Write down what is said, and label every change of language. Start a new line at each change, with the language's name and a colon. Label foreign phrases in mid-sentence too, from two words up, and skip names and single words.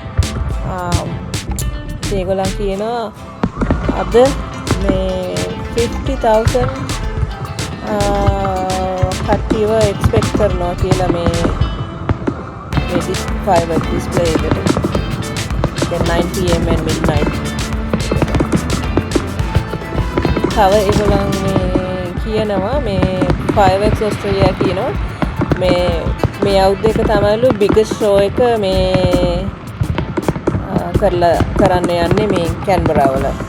Sinhala: ඒගොල්ලන් කියනවා අද මේ 50,000 කට්ටියව එක්ස්පෙක්ට් කරනවා කියලා මේ
English: firework display
Sinhala: එකට.
English: දැන් 9 pm and midnight.
Sinhala: තව ඒගොල්ලන් කියනවා මේ fireworks Australia කියනවා මේ අවුරුද්ද එක තමයිලු
English: biggest show
Sinhala: එක මේ කරන්න යන්නේ මේ කැන්බරා වල.